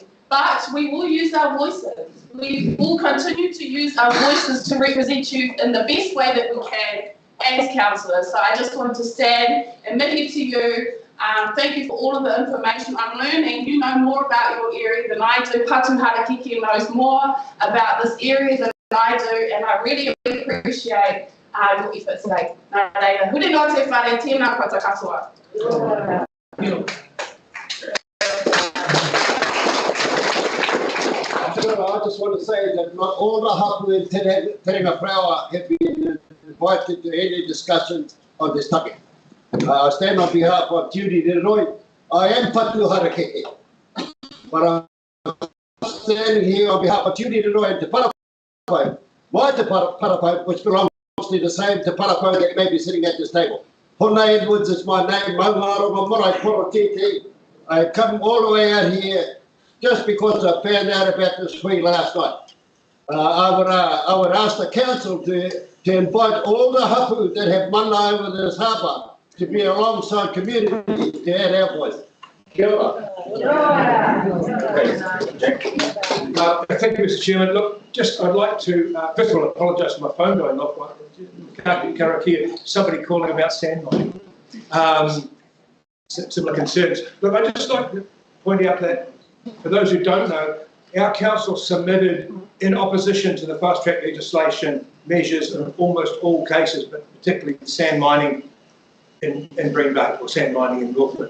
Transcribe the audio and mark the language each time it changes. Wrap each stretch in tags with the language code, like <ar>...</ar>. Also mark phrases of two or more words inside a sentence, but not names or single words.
<en>But we will use our voices. We will continue to use our voices to represent you in the best way that we can as councillors. So I just wanted to stand and mihi to you. Thank you for all of the information. I'm learning. You know more about your area than I do. Patu Harakiki knows more about this area than I do, and I really appreciate your efforts today.</en> <mi>Nā reira. Huri no te whare, tēnā koutou katoa.</mi> <en>I just want to say that not all the hapu in Terenga Praua have been invited to any discussions on this topic. I stand on behalf of Judy Leroy. I am Patu Harakeke, but I'm standing here on behalf of Judy Leroy and Te Parapai. My Te Parapai, which belongs to the same Te Parapai that may be sitting at this table. Hona Edwards is my name. Maungaro Mamorai Porotiti. I come all the way out here just because I found out about this hui last night. I would ask the council to invite all the hapu that have mana over this harbour to be alongside community to add our voice.</en> <mi>Kia ora.</mi> <en>Thank you, Mr. Chairman. Look, I'd like to, first of all, apologise for my phone going off. Can't get karakia. Somebody calling about sand mining. Similar concerns. Look, I'd just like to point out that, for those who don't know, our council submitted, in opposition to the fast track legislation, measures in almost all cases, but particularly sand mining in Green Bay, or sand mining in Northland.</en>